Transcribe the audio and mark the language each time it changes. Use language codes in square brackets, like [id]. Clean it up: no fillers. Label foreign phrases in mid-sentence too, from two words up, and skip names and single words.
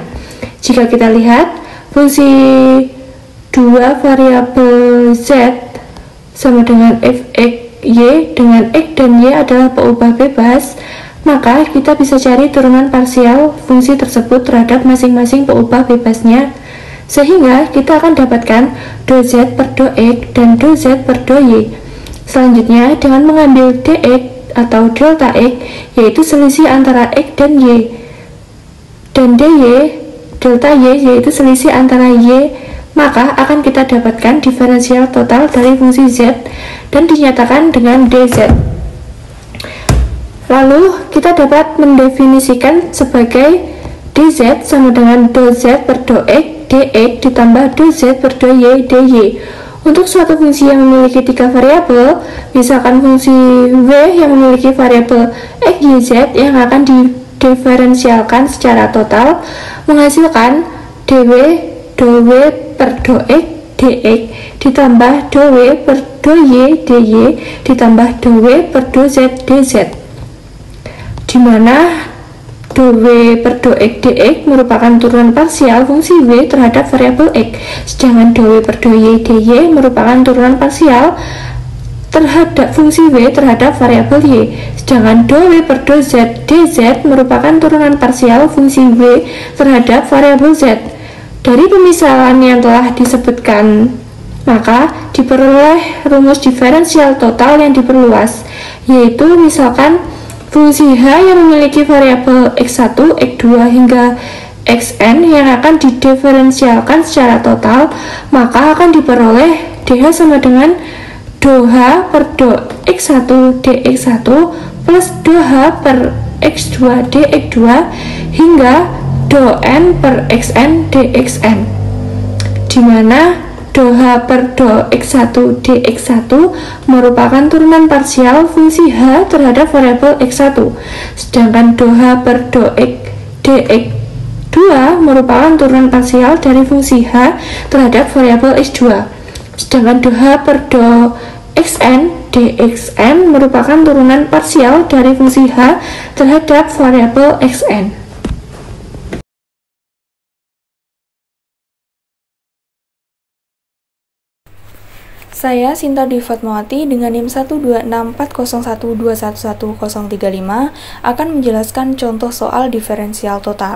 [id] Jika kita lihat, fungsi dua variabel z sama dengan fx Y dengan X dan Y adalah peubah bebas, maka kita bisa cari turunan parsial fungsi tersebut terhadap masing-masing peubah bebasnya, sehingga kita akan dapatkan do Z per do X dan do Z per do Y. Selanjutnya, dengan mengambil dx atau delta X, yaitu selisih antara X dan Y, dan dy, delta Y, yaitu selisih antara Y, maka akan kita dapatkan diferensial total dari fungsi Z dan dinyatakan dengan dz. Lalu, kita dapat mendefinisikan sebagai dz sama dengan do Z per do X dx ditambah do Z per do Y dy. Untuk suatu fungsi yang memiliki 3 variabel, misalkan fungsi w yang memiliki variabel x, y, z yang akan didiferensialkan secara total, menghasilkan dw do w per do x dx ditambah do w per do y dy ditambah do w per do z dz, di mana do w per do x dx merupakan turunan parsial fungsi w terhadap variabel x, sedangkan do w per do y dy merupakan turunan parsial terhadap fungsi w terhadap variabel y, sedangkan do w per do z dz merupakan turunan parsial fungsi w terhadap variabel z. Dari pemisalan yang telah disebutkan, maka diperoleh rumus diferensial total yang diperluas, yaitu misalkan fungsi h yang memiliki variabel x1, x2 hingga xn yang akan didiferensialkan secara total, maka akan diperoleh dh sama dengan do h per do x1 dx1 plus do h per x2 dx2 hingga do n per xn dxn, di mana do h per do x1 dx1 merupakan turunan parsial fungsi h terhadap variabel x1, sedangkan do h per do x dx2 merupakan turunan parsial dari fungsi h terhadap variabel x2, sedangkan do h per do xn dxn merupakan turunan parsial dari fungsi h terhadap variabel xn. Saya Sinta Dwi Fatmawati dengan NIM 1264012111035 akan menjelaskan contoh soal diferensial total.